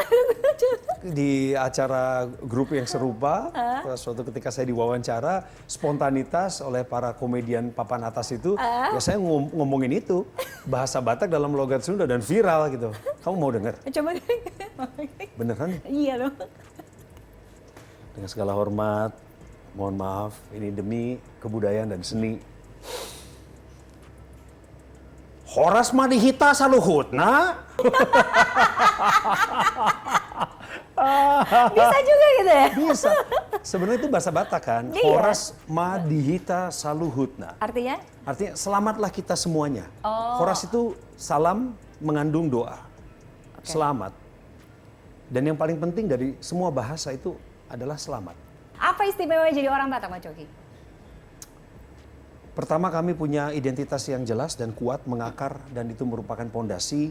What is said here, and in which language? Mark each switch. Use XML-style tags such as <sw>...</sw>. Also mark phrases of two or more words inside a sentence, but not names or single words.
<id>Di acara grup yang serupa, suatu ketika saya diwawancara, spontanitas oleh para komedian papan atas itu, ya saya ngomongin itu. Bahasa Batak dalam logat Sunda dan viral gitu. Kamu mau dengar? Coba. Beneran? Iya dong. Dengan segala hormat, mohon maaf, ini demi kebudayaan dan seni.</id> <bbc>Horas madihita saluhutna.</bbc> <id>Bisa juga gitu ya? Bisa. Sebenarnya itu bahasa Batak kan. Iya.</id> <bbc>Horas ma dihita saluhutna.</bbc> <id>Artinya? Artinya selamatlah kita semuanya. Oh. Horas itu salam mengandung doa. Selamat. Dan yang paling penting dari semua bahasa itu adalah selamat. Apa istimewa jadi orang Batak, Bang Coki? Pertama, kami punya identitas yang jelas dan kuat mengakar, dan itu merupakan pondasi.</id>